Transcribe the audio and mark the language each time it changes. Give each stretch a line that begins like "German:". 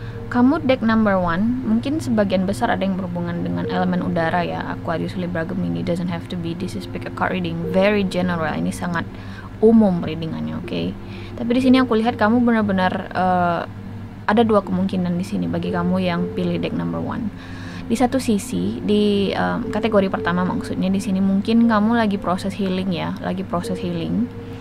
Indonesian: Kamu deck number 1, mungkin sebagian besar ada yang berhubungan dengan elemen udara ya.
English: Aquarius, Libra, Gemini, doesn't have to be. This is pick a card reading, very general.
Indonesian: Ini sangat umum readingannya, oke. Tapi di sini aku lihat kamu benar-benar ada 2 kemungkinan di sini bagi kamu yang pilih deck number 1. Di satu sisi, di kategori pertama maksudnya di sini mungkin kamu lagi proses healing ya, lagi proses healing.